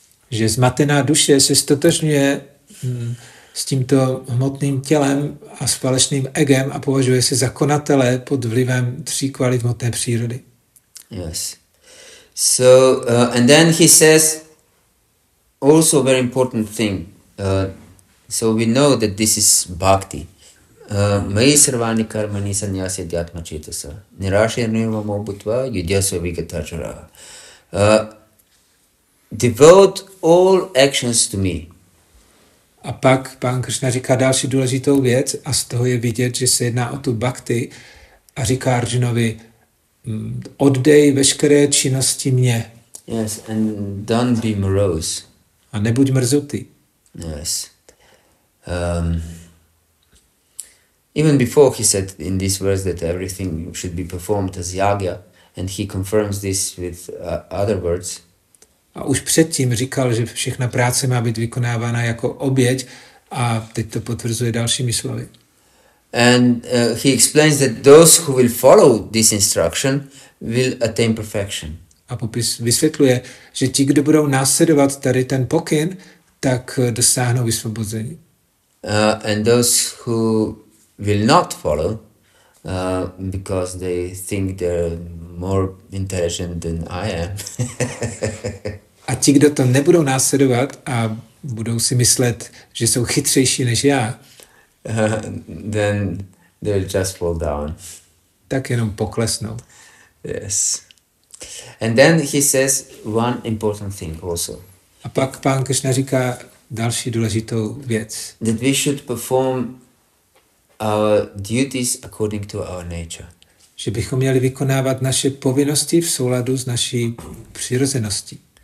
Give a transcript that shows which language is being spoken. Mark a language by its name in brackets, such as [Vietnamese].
[Czech] Že zmatená duše se stotožňuje s tímto hmotným tělem a s falešným egem a považuje se za konatele pod vlivem 3 kvalit hmotné přírody. [English] Yes. So, and then he says also a very important thing. So we know that this is bhakti. [Sanskrit] Mai sarvani karmani sanyasya dhyatma cetasa nirashyanirvamo bhutva yudhyasva vigatachara. [English] Devote all actions to me. [Czech] A pak pán Krišna říká další důležitou věc a z toho je vidět, že se jedná o tu bhakti a říká Arjunovi, oddej veškeré činnosti mě. [English] Yes, and don't be morose. [Czech] A nebuď mrzutý. [English] Yes. Even before he said in this verse that everything should be performed as yagya, and he confirms this with other words. [Czech] A už předtím říkal, že všechna práce má být vykonávána jako oběť a teď to potvrzuje dalšími slovy. [English] And he explains that those who will follow this instruction will attain perfection. [Czech] A vysvětluje, že ti, kdo budou následovat tady ten pokyn, tak dosáhnou vysvobození. [English] And those who will not follow, because they think they're more intelligent than I am. [Czech] A ti, kdo to nebudou následovat a budou si myslet, že jsou chytřejší než já, [English] then they'll just fall down. [Czech] Tak jenom poklesnou. [English] Yes. And then he says one important thing also. [Czech] A pak pán Krišna říká další důležitou věc. [English] That we should perform our duties according to our nature. [Czech] Že bychom měli vykonávat naše povinnosti v souladu s naší přirozeností.